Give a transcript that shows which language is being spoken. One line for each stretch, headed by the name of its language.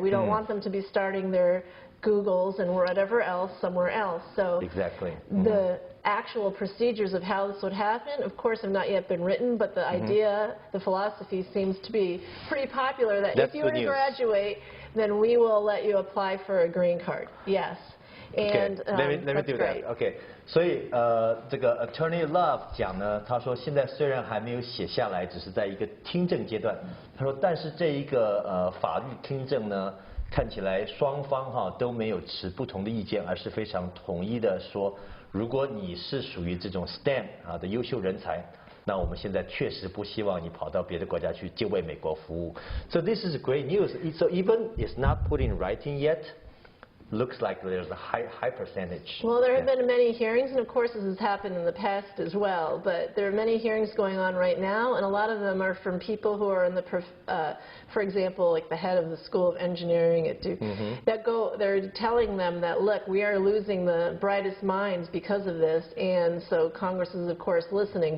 English: We don't want them to be starting their Googles and whatever else somewhere else. So exactly. The actual procedures of how this would happen, of course, have not yet been written, but the idea, the philosophy seems to be pretty popular that if you were to graduate, then we will let you apply for a green card. Yes. And let me do that.
Chinese: OK， 所以这个 Attorney Love 讲呢，他说现在虽然还没有写下来，只是在一个听证阶段。他说，但是这一个法律听证呢，看起来双方都没有持不同的意见，而是非常统一的说，如果你是属于这种 STEM 的优秀人才，那我们现在确实不希望你跑到别的国家去就为美国服务。
English: So this is great news. So even it's not put in writing yet. Looks like there's a high percentage. Well, there have been many hearings, and of course this has happened in the past as well, but there are many hearings going on right now, and a lot of them are from people who are in the, for example, like the head of the School of Engineering at Duke, they're telling them that, look, we are losing the brightest minds because of this, and so Congress is, of course, listening.